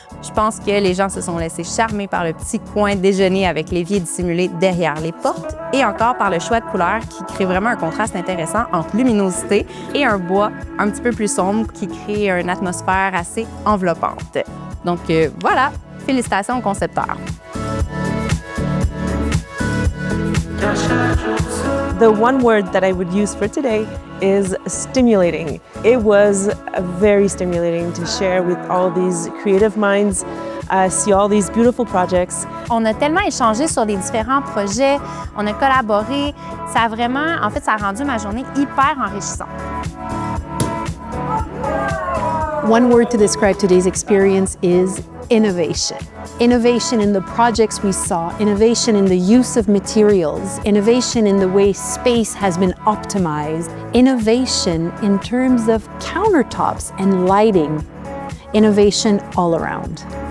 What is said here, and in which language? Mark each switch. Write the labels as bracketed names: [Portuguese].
[French] Je pense que les gens se sont laissés charmer par le petit coin déjeuner avec l'évier dissimulé derrière les portes et encore par le choix de couleurs qui crée vraiment un contraste intéressant entre luminosité et un bois un petit peu plus sombre qui crée une atmosphère assez enveloppante. Donc voilà, félicitations aux concepteurs. [English] The one word that I would use for today is stimulating. It was very stimulating to share with all these creative minds, see all these beautiful projects. [French] On a tellement échangé sur les différents projets, on a collaboré. Ça a vraiment, en fait, ça a rendu ma journée hyper enrichissante. [English] One word to describe today's experience is innovation. Innovation in the projects we saw, innovation in the use of materials, innovation in the way space has been optimized, innovation in terms of countertops and lighting, innovation all around.